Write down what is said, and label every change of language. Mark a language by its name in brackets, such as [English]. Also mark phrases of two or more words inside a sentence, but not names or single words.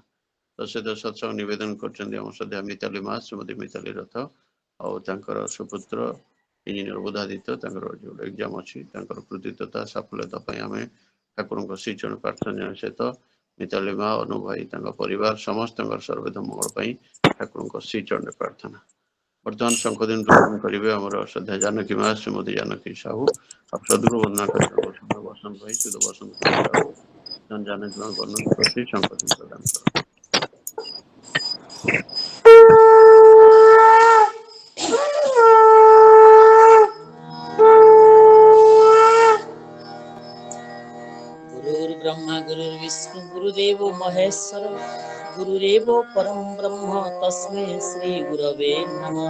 [Odia] ତ ସହିତ ସତ୍ସଙ୍ଗ ନିବେଦନ କରିଛନ୍ତି ଆମ ଶ୍ରଦ୍ଧେୟ ମିତାଲି ମା ଶ୍ରୀମତୀ ମିତାଲି ରଥ ଆଉ ତାଙ୍କର ସୁପୁତ୍ର ଇଞ୍ଜିନିୟର ବୁଧାଦିତ୍ୟ ତାଙ୍କର ଯୋଉ ଏକ୍ଜାମ ଅଛି ତାଙ୍କର କୃତିତ୍ୱତା ସଫଳତା ପାଇଁ ଆମେ ଠାକୁରଙ୍କ ଶ୍ରୀ ଚରଣ ପ୍ରାର୍ଥନା ଜଣାଇବା ସହିତ ମିତାଲି ମା ଅନୁଭ ଭାଇ ତାଙ୍କ ପରିବାର ସମସ୍ତଙ୍କର ସର୍ବଦା ମଙ୍ଗଳ ପାଇଁ ଠାକୁରଙ୍କ ଶ୍ରୀ ଚରଣ ପ୍ରାର୍ଥନା। ବର୍ତ୍ତମାନ ଶଙ୍ଖଦିନ ଗ୍ରହଣ କରିବେ ଆମର ଶ୍ରଦ୍ଧା ଜାନକୀ ମା ଶ୍ରୀମତୀ ଜାନକୀ ସାହୁ ଆଉ ସଦଗୁରୁ ବନ୍ଦନା କରିବେ ବସନ୍ତ ଭାଇ ସୁଧ ବସନ୍ତ କୁମାର ସାହୁ ଜାନକୀ ମା ବର୍ଣ୍ଣନା କରି ଶଙ୍ଖଦିନ ପ୍ରଦାନ କରନ୍ତି। [Sanskrit] गुरुर्ब्रह्मा गुरुर्विष्णु गुरुदेव महेश्वर गुरुरेव परम ब्रह्म तस्मै श्री गुरवे नमः।